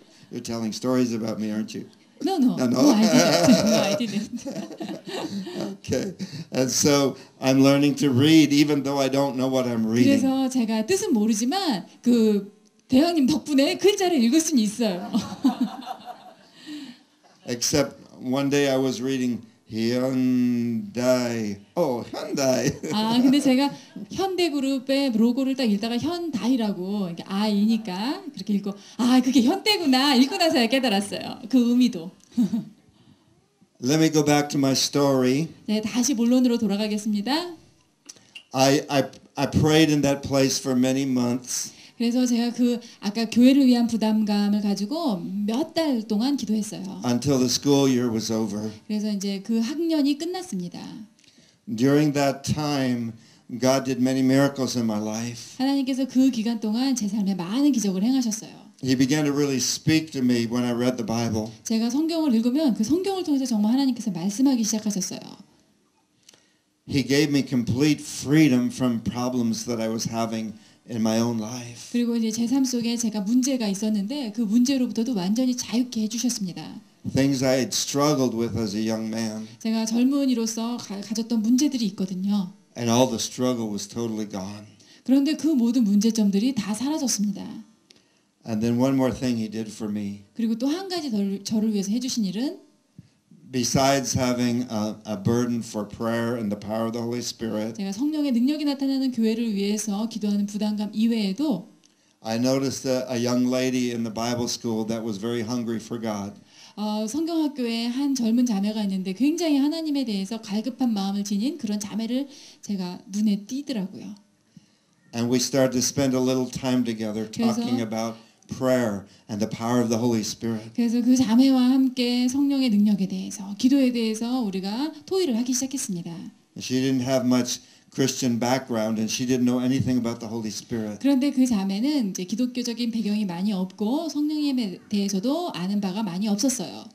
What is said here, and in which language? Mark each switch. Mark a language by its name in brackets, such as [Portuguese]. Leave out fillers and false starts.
[English] You're telling stories about me, aren't you? No, no, No, no. no, I didn't. No, I didn't. Okay. And so I'm learning to read even though I don't know what I'm reading. [Korean] 그래서 제가 뜻은 모르지만 그 대왕님 덕분에 글자를 읽을 수는 있어요. [English] Except one day I was reading Hyundai. Oh, Hyundai. [Korean] 아, 근데 제가 현대그룹의 로고를 딱 읽다가 현다이라고 이게 아이니까 그렇게 읽고 아, 그게 현대구나 읽고 나서야 깨달았어요. 그 의미도. [English] Let me go back to my story. [Korean] 네, 다시 본론으로 돌아가겠습니다. [English] I prayed in that place for many months. [Korean] 그래서 제가 그 아까 교회를 위한 부담감을 가지고 몇 달 동안 기도했어요. [English] Until the school year was over. [Korean] 그래서 이제 그 학년이 끝났습니다. [English] During that time, God did many miracles in my life. [Korean] 하나님께서 그 기간 동안 제 삶에 많은 기적을 행하셨어요. [English] He began to really speak to me when I read the Bible. [Korean] 제가 성경을 읽으면 그 성경을 통해서 정말 하나님께서 말씀하기 시작하셨어요. [English] He gave me complete freedom from problems that I was having in my own life. [Korean] 그리고 이제 제 삶 속에 제가 문제가 있었는데 그 문제로부터도 완전히 자유케 해주셨습니다. [English] Things I had struggled with as a young man. [Korean] 제가 젊은이로서 가졌던 문제들이 있거든요. [English] And all the struggle was totally gone. [Korean] 그런데 그 모든 문제점들이 다 사라졌습니다. [English] And then one more thing he did for me. [Korean] 그리고 또 한 가지 저를 위해서 해주신 일은 [English] Besides having a burden for prayer and the power of the Holy Spirit, [Korean] 제가 성령의 능력이 나타나는 교회를 위해서 기도하는 부담감 이외에도 [English] I noticed a young lady in the Bible school that was very hungry for God. [Korean] 성경학교에 한 젊은 자매가 있는데 굉장히 하나님에 대해서 갈급한 마음을 지닌 그런 자매를 제가 눈에 띄더라고요. [English] And we started to spend a little time together talking about prayer and the power of the Holy Spirit. [Korean] 그래서 그 자매와 함께 성령의 능력에 대해서 기도에 대해서 우리가 토의를 하기 시작했습니다. [English] She didn't have much Christian background and she didn't know anything about the Holy Spirit. [Korean] 그런데 그 자매는 이제 기독교적인 배경이 많이 없고 성령에 대해서도 아는 바가 많이 없었어요.